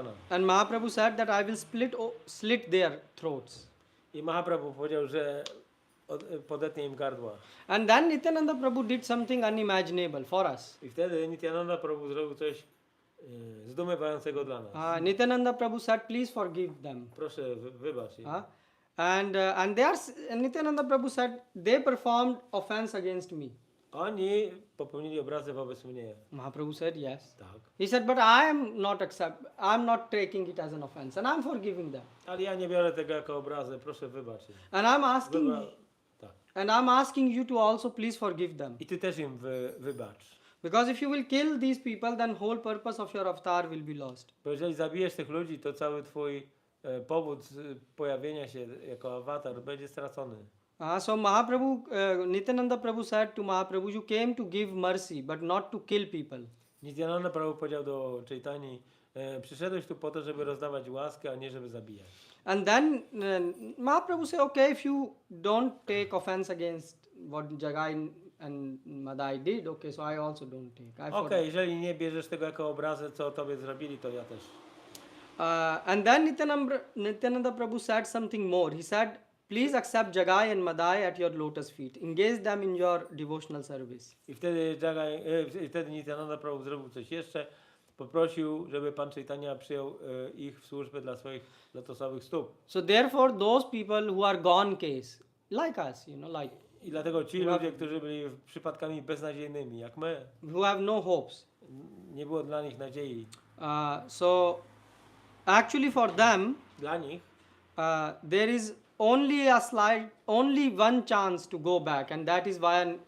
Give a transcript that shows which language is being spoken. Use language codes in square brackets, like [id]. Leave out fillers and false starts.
[en] And Mahaprabhu said that I will slit their throats. [pl] I Mahaprabhu powiedział, że podetnie im gardła. [en] And then Nityananda Prabhu did something unimaginable for us. [pl] I wtedy Nityananda Prabhu zrobił coś zdumiewającego dla nas. [en] Nityananda Prabhu said, please forgive them. [pl] Proszę, wybacz im. [en] And Nityananda Prabhu said, they performed offense against me. [pl] Oni popełnili obrazę wobec mnie. [en] Mahaprabhu said, yes. [pl] Tak. [en] He said, but I'm not taking it as an offense and I'm forgiving them. [pl] Ale ja nie biorę tego jako obrazę, proszę wybacz im. [en] And [pl] Tak. [en] I'm asking you to also please forgive them. [pl] I ty też im wybacz. [en] Because if you will kill these people, then whole purpose of your avatar will be lost. [pl] Bo jeżeli zabijesz tych ludzi, to cały twój powód pojawienia się jako awatar będzie stracony. [en] So Nityananda Prabhu said to Mahaprabhu, you came to give mercy, but not to kill people. [pl] Nityananda Prabhu powiedział do Chaitani, przyszedłeś tu po to, żeby rozdawać łaskę, a nie żeby zabijać. [en] And then Mahaprabhu said, okay, if you don't take offense against what Jagai and Madai did, okay, so I also don't take. [pl] I Okej, jeżeli nie bierzesz tego jako obrazę, co tobie zrobili, to ja też. [en] And then Nityananda Prabhu said something more. He said, please accept Jagai and Madai at your lotus feet. Engage them in your devotional service. [pl] I wtedy Nityananda Prabhu zrobił coś jeszcze. Poprosił, żeby Pan Chaitanya przyjął ich w służbę dla swoich lotosowych stóp. [en] So therefore, those people who are gone case, like us, like [pl] I dlatego ci ludzie, którzy byli przypadkami beznadziejnymi, jak my, [en] who have no hopes. [pl] nie było dla nich nadziei. [en] So actually for them, [pl] Dla nich [en] there is only one chance to go back, and that is via